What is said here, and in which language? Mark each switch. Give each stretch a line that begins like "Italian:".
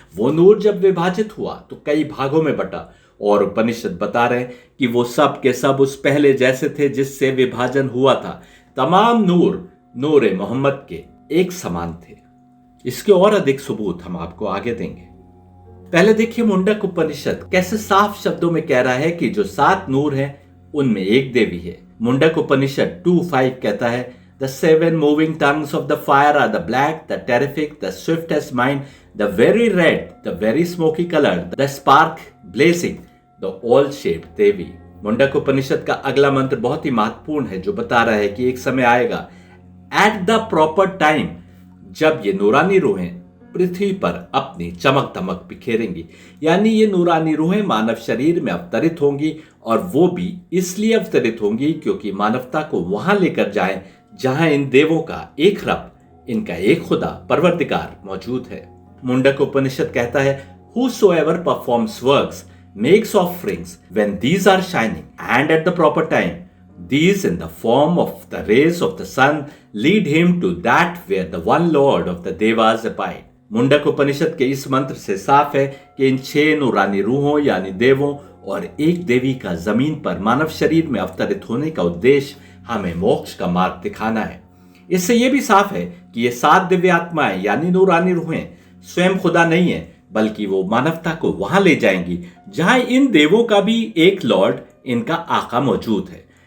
Hindi: वो नूर जब विभाजित हुआ तो कई भागों में बटा और उपनिषद बता रहे हैं कि वो सब के सब उस पहले जैसे थे जिससे विभाजन हुआ था। तमाम नूर नूर मोहम्मद के एक समान थे। इसके और अधिक सबूत हम आपको आगे देंगे। पहले देखिए मुंडक उपनिषद कैसे साफ शब्दों में कह रहा है कि जो 7 नूर हैं उनमें एक देवी है। मुंडक उपनिषद 2:5 कहता है,
English: The 7 moving tongues of the fire are the black, the terrific, the swift as mine, the very red, the very smoky colored, the spark blazing, the all-shaped Devi.
Hindi: मुंडक उपनिषद का अगला मंत्र बहुत ही महत्वपूर्ण है, जो बता रहा है कि एक समय आएगा
English: at the proper time
Hindi: जब ये नूरानी रूहें पृथ्वी पर अपनी चमक दमक बिखेरेंगी। यानी ये नूरानी रूहें मानव शरीर में अवतरित होंगी, और वो भी इसलिए अवतरित होंगी क्योंकि मानवता को वहां लेकर जाएं जहां इन देवों का एक रब, इनका एक खुदा परवरदिगार मौजूद है। मुंडक उपनिषद कहता है,
English: Whosoever performs works makes offerings when these are shining, and at the proper time these in the form of the rays of the sun lead him to that where the one Lord of the Devas abide।
Hindi: Mundaka उपनिषद के इस मंत्र से साफ है कि इन 6 नूरानी रूहों यानी देवों और एक देवी का जमीन पर मानव शरीर में अवतरित होने का उद्देश्य हमें मोक्ष का मार्ग दिखाना है। इससे यह भी साफ है कि ये 7 दिव्य आत्माएं यानी नूरानी रूहें स्वयं खुदा नहीं है, बल्कि वो मानवता को वहां ले जाएंगी जहां इन देवों का भी एक लॉर्ड, इनका आका मौजूद है।